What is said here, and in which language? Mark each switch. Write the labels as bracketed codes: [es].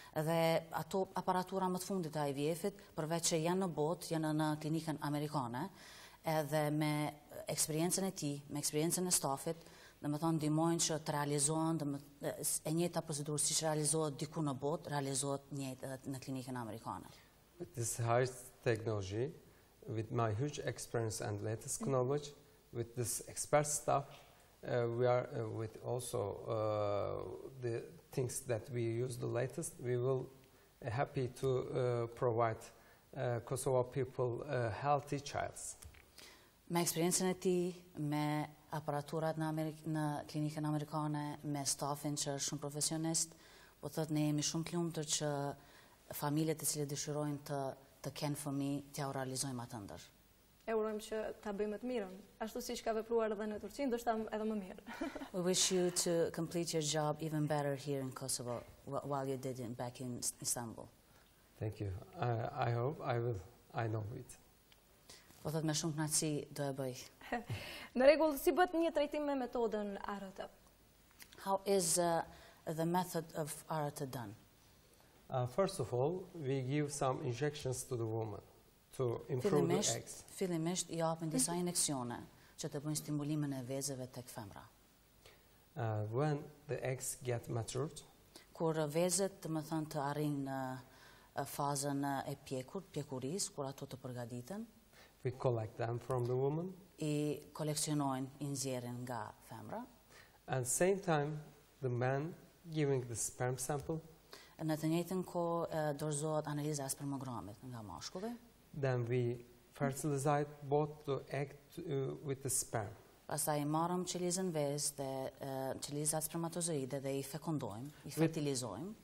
[sq] Dhe ato aparatura më të fundit e IVF-it, përveç që janë në botë, janë në klinikën amerikane, edhe me eksperiencën e tij, me eksperiencën e stafit, dhe më thonë ndihmojnë që të realizohen e njëjta procedurë siç realizohet diku në botë, realizohet njëjtë edhe në klinikën amerikane. [en] With this high technology, with my huge experience and latest knowledge, with this expert staff, we are with also the things that we use the latest. We will happy to provide Kosovo people healthy childs. [sq] Me eksperiencën e tij, me aparaturat në klinikën amerikane, me stafin që është shumë profesionist, po thotë ne jemi shumë të lumtur që familjet e cilët dëshirojnë të kenë fëmijë t'ja u realizojmë atë ndër. E urojmë që ta bëjmë të mirën, ashtu siç ka vepruar edhe në Turqi, ndoshta edhe më mirë. [en] We wish you to complete your job even better here in Kosovo while you did it back in Istanbul. Thank you. I hope I will. I know it. [sq] Po thotë me shumë kënaqësi do e bëj. Në rregull, si bëhet një trajtim me metodën RT? [en] How is the method of RT done? First of all, we give some injections to the woman to improve the eggs. [sq] Fillimisht I japin disa injeksione që të bëjnë stimulimin e vezëve tek femra. [en] When the eggs get matured, [sq] kur vezët, më thënë, të arrijnë në fazën e pjekurisë, kur ato të përgatiten, [en] we collect them from the woman. [sq] I koleksionojnë, I nxjerrin nga femra. [en] And same time, the man giving the sperm sample. [sq] Në të njëjtën kohë dorëzohet analiza e spermogramit nga mashkulli. [en] Then we fertilize both the egg with the sperm. [sq] Pastaj marrëm qelizën vezë dhe qelizat spermatozoide dhe I fekundojmë, I fertilizojmë.